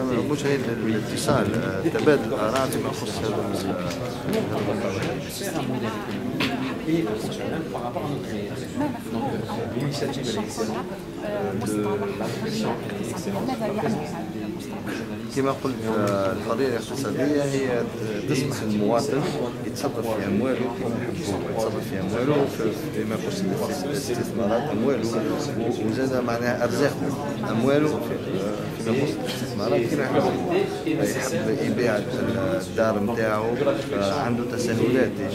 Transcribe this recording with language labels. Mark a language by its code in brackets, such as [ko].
[ar] مش هي الاتصال تبادل الآراء فيما يخص هذا [fr] et fonctionnel par rapport à notre réalité. Donc l'initiative elle est excellente, la réflexion est excellente. [ar] كما قلت الحرية الاقتصادية هي تسمح للمواطن يتصرف في أمواله كما يحب يتصرف في أمواله فيما يخص الاستثمارات أمواله وزاد معناها أرزاقه أمواله فيما يخص الاستثمارات كما يحب يبيع الدار نتاعو عنده تسهلات